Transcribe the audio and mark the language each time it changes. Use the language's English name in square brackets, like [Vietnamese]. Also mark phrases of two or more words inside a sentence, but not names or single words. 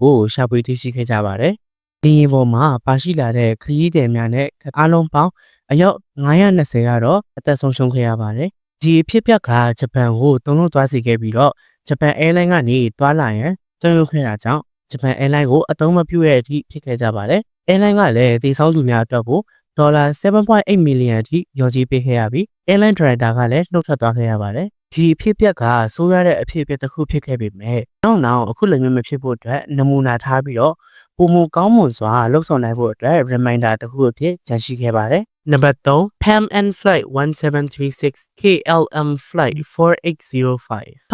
[Burmese] ကိုရှာဖွေသိရှိခဲ့ကြပါတယ်။လေယာဉ်ပေါ်မှာပါရှိလာတဲ့ခရီးသည်များနဲ့အားလုံးပေါင်းအယောက်920ကတော့အသက်ဆုံးရှုံးခဲ့ရပါတယ်။ဒီအဖြစ်အပျက်ကဂျ ပန်ကိုတုံ့လုံးသွားစေခဲ့ပြီးတော့ဂျပန်အဲလိုင်းကနေသွားလာရန်ကြောက်ရွံ့ခဲ့တာကြောင့်ဂျပန်အဲလိုင်းကိုအသုံးမ ပြုရတဲ့အထိဖြစ်ခဲ့ကြပါတယ်။အဲလိုင်းကလည်းတည်ဆောက်သူများအတွက်ကိုဒေါ်လာ 7.8 မီလီယံအထိလျော်ကြေးပေးခဲ့ရပြီး [English] airline director [Burmese] ကလည်းနှုတ်ထွက်သွားခဲ့ရပါတယ်။ဒီအဖြစ်အပျက်ကဆိုးရတဲ့အဖြစ်အပျက်တစ်ခုဖြစ်ခဲ့ပေမဲ့နောက်အခုလည်းမဖြစ်ဖို့အတွက်နမူနာထားပြီးတော့ပုံမကောင်းမွန်စွာလှုပ်ဆောင်နိုင်ဖို့အတွက် reminder တစ်ခုအဖြစ်ကြန့်ရှိခဲ့ပါတယ်။ [English] Number 3 Pam and Flight 1736 KLM Flight 4805